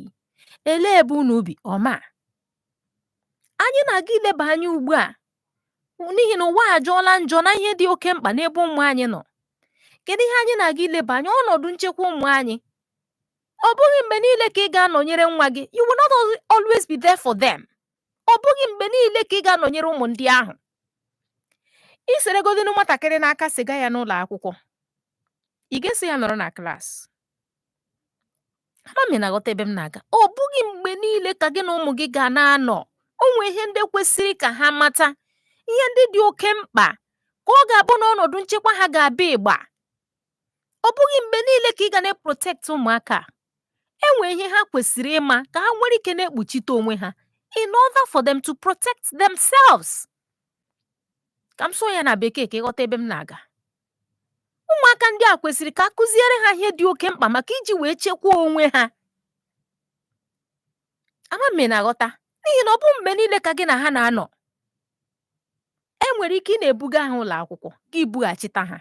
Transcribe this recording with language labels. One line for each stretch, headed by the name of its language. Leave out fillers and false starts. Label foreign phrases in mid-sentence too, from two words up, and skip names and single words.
Igbo: Ele ebe unu bi? Ọma. Anyị na-aga ileba anya ugbu a n'ihi na ụwa ajọọla njọ na ihe dị oke mkpa n'ebe ụmụ anyị nọ. Kedu ihe anyị na-aga ileba anya? Ọnọdụ nchekwa ụmụ anyị. Ọ bụghị mgbe niile ka ị ga-anọnyere nwa gị.
English: You will not always be there for them.
Igbo: Ọ bụghị mgbe niile ka ị ga-anọnyere ụmụ ndị ahụ. Ị seregodinu nwatakịrị n'aka siga ya n'ụlọ akwụkwọ, ị ga-esi ya nọrọ na klaasị. Ama m na-aghọta ebe m na-aga. Ọ bụghị mgbe niile ka gị na ụmụ gị ga na-anọ. O nwere ihe ndị kwesịrị ka ha mata, ihe ndị dị oke mkpa ka ọ ga-abụ n'ọnọdụ nchekwa ha ga-abịa ịgba. Ọ bụghị mgbe niile ka ị ga na-protect ụmụaka. Enwere ihe ha kwesịrị ịma ka ha nwere ike na-ekpuchite onwe ha
English: in order for them to protect themselves.
Igbo: Ka m sụọ ya na bekee ka ịghọta ebe m na-aga. Ụmụaka ndị a kwesịrị ka a kụziere ha ihe dị oke mkpa maka iji wee chekwaa onwe ha. Ama m na-aghọta? N'ihi na ọ bụ mgbe niile ka gị na ha na-anọ. Enwere ike ị na-ebuga ha ụlọ akwụkwọ, gị bughachita ha.